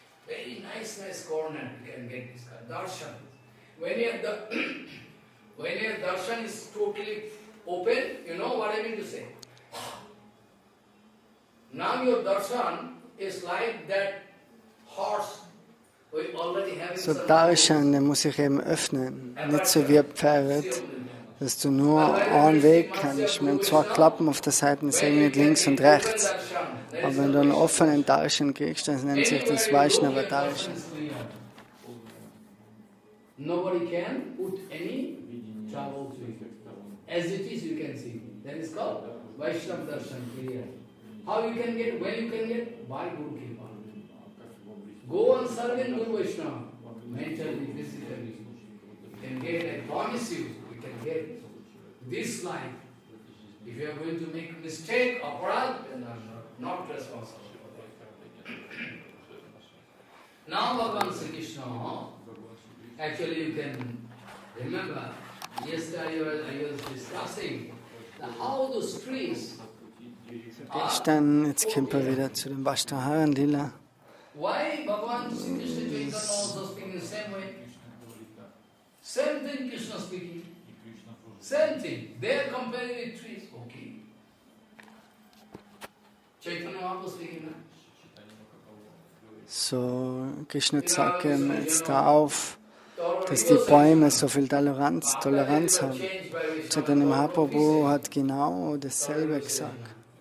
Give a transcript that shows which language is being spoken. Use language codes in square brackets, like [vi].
[en] Very nice corner you can get discussed. Darshan. When your darshan is totally open, you know what I mean to say. Now your darshan is like that horse. [de] So Darshan, der muss sich eben öffnen, nicht so wie ein Pferd, dass du nur einen Weg kannst, mit zwei Klappen auf der Seite, sagen nicht links und rechts. Aber wenn du einen offenen Darshan kriegst, dann nennt sich das Vaishnava Darshan. [en] Nobody can put any trouble to you. As it is, you can see. That is called Vaishnava Darshan, clear. How you can get, when you can get? By Guru Kripa. Go on serving Guru Vaishnava, mentally, physically. can get, I promise you, you can get this life. If you are going to make mistake, aparad, then I'm not responsible for that. Now Bhagavan Sri Krishna, actually you can remember, yesterday I was discussing how those trees [de] Gestern, jetzt kommen wir wieder zu dem Vashtaharan Lila. [en] Why Bhagavan Sri Krishna Chaitanya also speaking the same way? Same thing Krishna speaking. Same thing. They are comparing with trees. Okay. Chaitanya Mahaprabhu speaking. [de] So, Krishna zeigt ihm jetzt da auf, dass die Bäume so viel Toleranz haben. Chaitanya Mahaprabhu hat genau dasselbe gesagt.